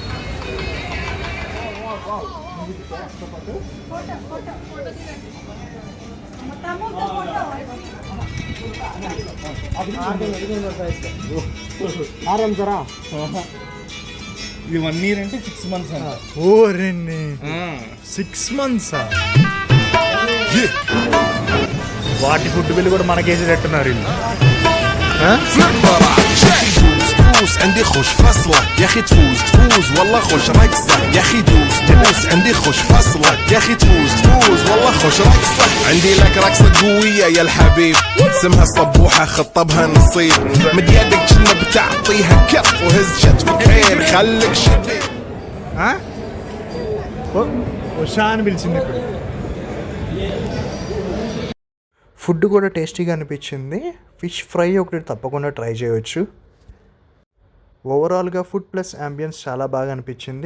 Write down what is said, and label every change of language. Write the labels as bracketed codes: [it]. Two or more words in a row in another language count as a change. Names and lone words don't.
[te] ఇది 1 year అంటే 6 months అంట. ఓ రెన్ని 6 months. వాటి ఫుడ్ బిల్ కూడా మనకేసేటట్టున్నారు వీళ్ళు. [ar] تفوز عندي خوش فصلة يا اخي تفوز والله خوش رقصة يا اخي دوس عندي خوش فصلة يا اخي تفوز والله خوش رقصة. عندي لك رقصة قوية يا الحبيب اسمها الصبوحة خطبها نصيب. مد يدك كنا بتعطيها كف وهز شتفك خير خليك شديد. [te] షాన్ పిలిచింది ఇప్పుడు. ఫుడ్ కూడా టేస్టీగా అనిపించింది. ఫిష్ ఫ్రై ఒకటి తప్పకుండా ట్రై చేయవచ్చు. ఓవరాల్గా ఫుడ్ ప్లస్ యాంబియన్స్ చాలా బాగా అనిపించింది.